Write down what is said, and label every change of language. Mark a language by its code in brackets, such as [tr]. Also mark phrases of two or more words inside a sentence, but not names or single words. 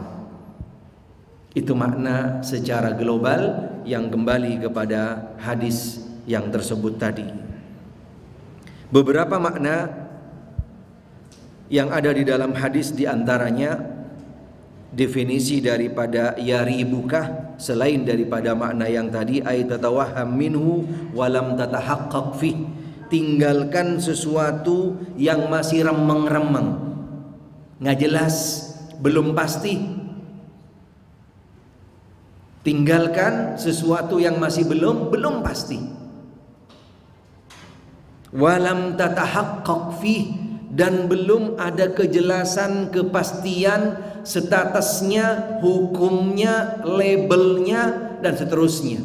[id] Itu makna secara global yang kembali kepada hadis yang tersebut tadi. Beberapa makna yang ada di dalam hadis, diantaranya definisi daripada yaribukah, selain daripada makna yang tadi, [ar] أي تتوهم منه ولم تتحقق في, [id] tinggalkan sesuatu yang masih remeng-remeng, nggak jelas, belum pasti. Tinggalkan sesuatu yang masih belum pasti. [ar] ولم تتحقق في, [id] dan belum ada kejelasan, kepastian statusnya, hukumnya, labelnya, dan seterusnya.